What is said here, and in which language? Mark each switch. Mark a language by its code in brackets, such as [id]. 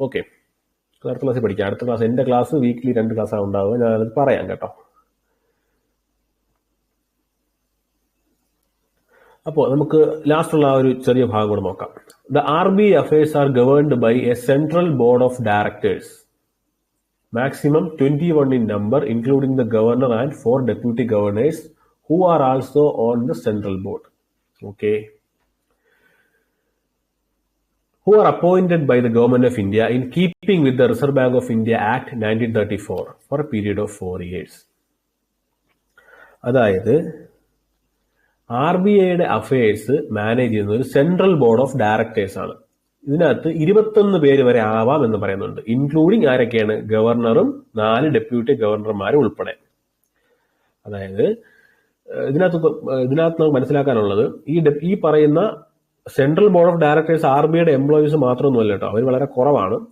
[ml] Okay, അടുത്ത ക്ലാസ്സിൽ പഠിക്കാം. അടുത്ത ക്ലാസ് എൻ്റെ ക്ലാസ് വീക്ക്ലി 2 ക്ലാസ്സാണ് ഉണ്ടാവുക. ഞാനത് പറയാം കേട്ടോ. അപ്പോൾ നമുക്ക് ലാസ്റ്റുള്ള ഒരു ചെറിയ ഭാഗം കൂടെ നോക്കാം. [en] The R B I affairs are governed by a central board of directors, maximum 21 in number, including the governor and 4 deputy governors who are also on the central board. Okay, who are appointed by the government of India in keeping with the Reserve Bank of India Act 1934 for a period of 4 years. [ml] അതായത് R B ഐയുടെ affairs manage ചെയ്യുന്ന ഒരു central board of directors ആണ്. ഇതിനകത്ത് 21 പേര് വരെ ആവാം എന്ന് പറയുന്നുണ്ട്. ഇൻക്ലൂഡിങ് ആരൊക്കെയാണ്? ഗവർണറും 4 ഡെപ്യൂട്ടി ഗവർണർമാരും ഉൾപ്പെടെ. അതായത് ഇതിനകത്ത് നമുക്ക് മനസ്സിലാക്കാനുള്ളത്, ഈ പറയുന്ന central board of directors R B ഐയുടെ എംപ്ലോയീസ് മാത്രമൊന്നുമല്ല കേട്ടോ, അവർ വളരെ കുറവാണ്.